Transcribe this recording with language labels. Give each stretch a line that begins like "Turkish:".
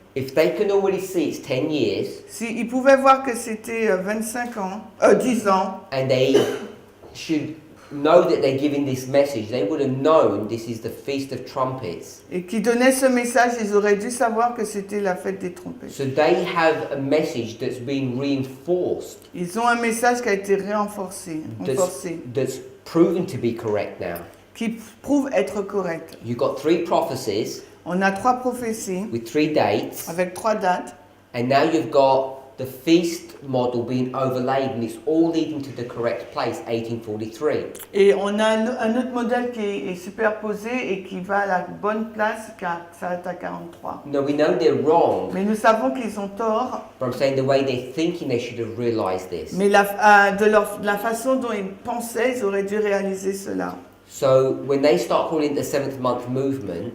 English: If they can already see it's 10 years,
French: S'ils pouvaient voir que c'était 25 ans, 10 ans,
English: and they should know that they're giving this message, they would have known this is the Feast of Trumpets.
French: et qu'ils donnaient ce message, ils auraient dû savoir que c'était la fête des trompettes.
English: So they have a message that's been reinforced,
French: Ils ont un message qui a été renforcé,
English: that's proven to be correct now.
French: qui prouve être correct.
English: You've got 3 prophecies
French: On a 3 prophéties
English: with 3 dates,
French: avec 3 dates,
English: and now you've got the feast model being overlaid, and it's all leading to the correct place, 1843.
French: et on a un autre modèle qui est superposé et qui va à la bonne place, car ça est à 43.
English: Now we know they're wrong,
French: Mais nous savons qu'ils ont tort,
English: but I'm saying the way they're thinking, they should have realized this.
French: mais la façon dont ils pensaient, ils auraient dû réaliser cela.
English: So when they start calling it the 7th month movement,